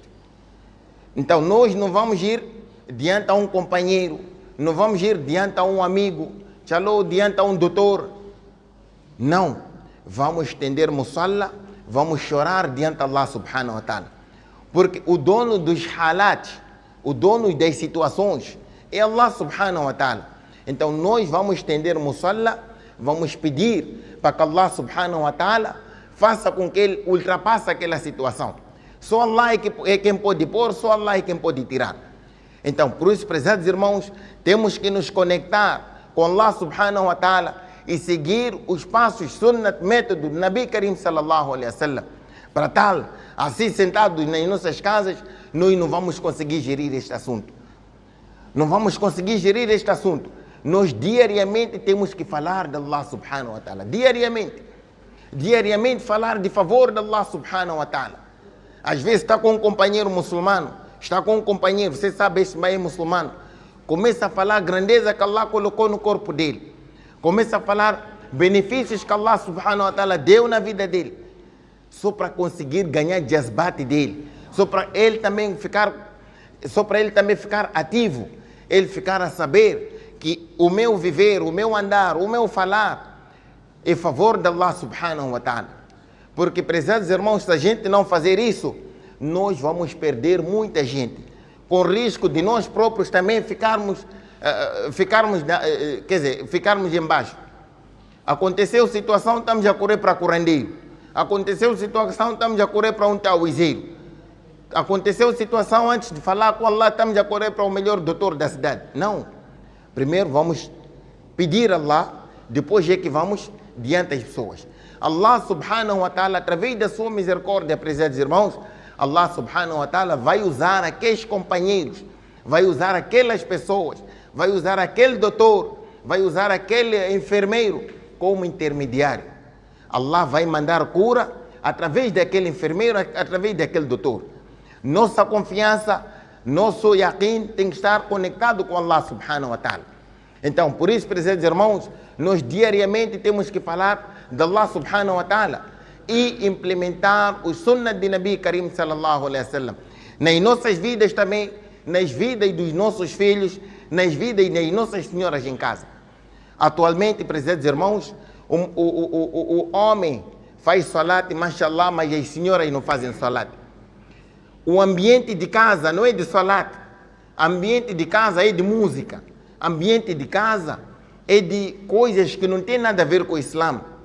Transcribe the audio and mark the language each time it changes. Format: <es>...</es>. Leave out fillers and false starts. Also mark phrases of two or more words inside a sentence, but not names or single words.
<pt>Então nós não vamos ir diante a um companheiro, não vamos ir diante a um amigo, diante a um doutor. Não, vamos estender musalla, vamos chorar diante de Allah</pt> <ar>سبحانه وتعالى.</ar> <pt>Porque o dono dos halat, o dono das situações, é Allah</pt> <ar>سبحانه وتعالى.</ar> <pt>Então nós vamos estender musalla, vamos pedir para que Allah</pt> <ar>سبحانه وتعالى</ar> <pt>faça com que ele ultrapasse aquela situação. Só Allah é quem pode pôr, só Allah é quem pode tirar. Então, por isso, prezados irmãos, temos que nos conectar com Allah</pt> <ar>سبحانه وتعالى</ar> <pt>e seguir os passos, sunnat, método do</pt> <ar>نبي كريم صلى الله عليه وسلم.</ar> <pt>Para tal, assim sentados nas nossas casas, nós não vamos conseguir gerir este assunto. Não vamos conseguir gerir este assunto. Nós diariamente temos que falar de Allah</pt> <ar>سبحانه وتعالى.</ar> <pt>Diariamente falar de favor de Allah</pt> <ar>سبحانه وتعالى.</ar> <pt>Às vezes está com um companheiro muçulmano, está com um companheiro, você sabe, esse é muçulmano, começa a falar a grandeza que Allah colocou no corpo dele. Começa a falar benefícios que Allah</pt> <ar>سبحانه وتعالى</ar> <pt>deu na vida dele. Só para conseguir ganhar jazbat dele. Só para ele também ficar ativo. Ele ficar a saber que o meu viver, o meu andar, o meu falar é favor de Allah</pt> <ar>سبحانه وتعالى.</ar> <pt>Porque, prezados irmãos, se a gente não fazer isso, nós vamos perder muita gente. Com risco de nós próprios também ficarmos embaixo. Aconteceu situação, estamos a correr para curandeiro. Aconteceu situação, estamos a correr para um tauizeiro. Aconteceu situação, antes de falar com Allah, estamos a correr para o melhor doutor da cidade. Não. Primeiro vamos pedir a Allah, depois é que vamos diante das pessoas.</pt> <ar>الله سبحانه وتعالى,</ar> <pt>através da sua misericórdia, prezados irmãos, Allah</pt> <ar>سبحانه وتعالى</ar> <pt>vai usar aqueles companheiros, vai usar aquelas pessoas, vai usar aquele doutor, vai usar aquele enfermeiro como intermediário. Allah vai mandar cura através daquele enfermeiro, através daquele doutor. Nossa confiança, nosso yaqeen tem que estar conectado com Allah</pt> <ar>سبحانه وتعالى.</ar> <pt>Então, por isso, prezados irmãos, nós diariamente temos que falar de Allah</pt> <ar>سبحانه وتعالى</ar> <pt>e implementar o sunnah de</pt> <ar>نبي كريم صلى الله عليه وسلم</ar> <pt>nas nossas vidas também, nas vidas dos nossos filhos, nas vidas das nossas senhoras em casa. Atualmente, prezados irmãos, o homem faz salat, mashallah, mas as senhoras não fazem salat. O ambiente de casa não é de salat, ambiente de casa é de música, ambiente de casa é de coisas que não tem nada a ver com o Islã.</pt>